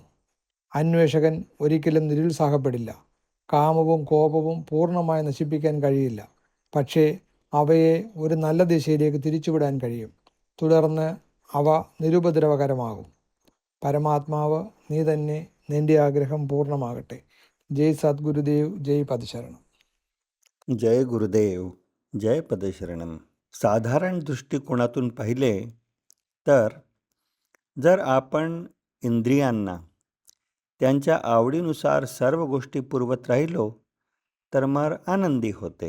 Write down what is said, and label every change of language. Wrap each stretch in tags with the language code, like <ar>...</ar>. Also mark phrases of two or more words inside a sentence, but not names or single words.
<ml>അന്വേഷകൻ ഒരിക്കലും നിരുത്സാഹപ്പെടില്ല. കാമവും കോപവും പൂർണ്ണമായി നശിപ്പിക്കാൻ കഴിയില്ല, പക്ഷേ അവയെ ഒരു നല്ല ദിശയിലേക്ക് തിരിച്ചുവിടാൻ കഴിയും. തുടർന്ന് അവ നിരുപദ്രവകരമാകും. പരമാത്മാവ് നീ തന്നെ, നിന്റെ ആഗ്രഹം പൂർണ്ണമാകട്ടെ. ജയ് സദ്ഗുരുദേവ്, ജയ് പദശരണം.</ml> <mr>जय गुरुदेव, जय पदशरणम. साधारण दृष्टिकोनातून पाहिले तर जर आपण इंद्रियांना त्यांच्या आवडीनुसार सर्व गोष्टी पुरवत राहिलो तर मन आनंदी होते.</mr>